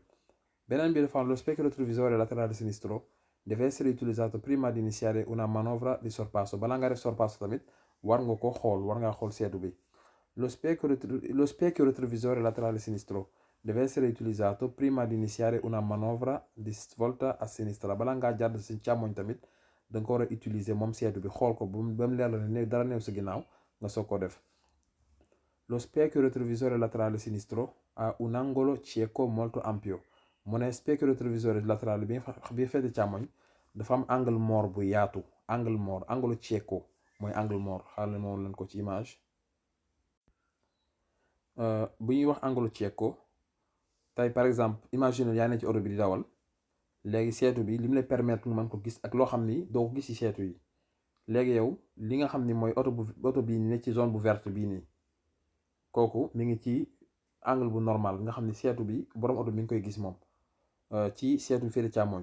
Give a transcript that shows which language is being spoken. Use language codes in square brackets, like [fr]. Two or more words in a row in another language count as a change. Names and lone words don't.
[wo] Beneen bi dafa am [it] lo specchio retrovisore laterale sinistro deve essere utilizzato prima di iniziare una manovra di sorpasso. [wo] Bala nga def sorpasso tamit war nga xool seetu bi. [it] Lo specchio retrovisore laterale sinistro deve essere utilizzato prima di iniziare una manovra di svolta a sinistra. [wo] Bala ngaa jàdd si càmmoñ tamit da nga ko war a utiliser moom seetu bi xool ko ba mu leer la ne dara néew sa ginnaaw nga soog ko def. [it] Lo specchio retrovisore laterale sinistro ha un angolo cieco molto ampio. [wo] Mu ne [it] specchio retrovisore laterale [wo] bi féete càmmoñ dafa am [fr] angle mort [wo] bu yaatu. [fr] Angle mort, [it] angolo cieco [wo] mooy [fr] angle mort. [wo] xaaral ma woon leen ko ci image. bu ñuy wax [it] angolo cieco [wo] tey [fr] par exemple [wo] imagine yaa ne ci oto bi di dawal léegi seetu bi li mu lay permettre nga mën ko gis ak loo xam ni doo ko gis ci seetu yi. léegi yow li nga xam ni mooy oto bii ne ci zone bu verte bii nii kooku mi ngi ci angle bu normal nga xam ni seetu bi borom oto mi ngi koy gis moom ci seetu bi féete càmmoñ.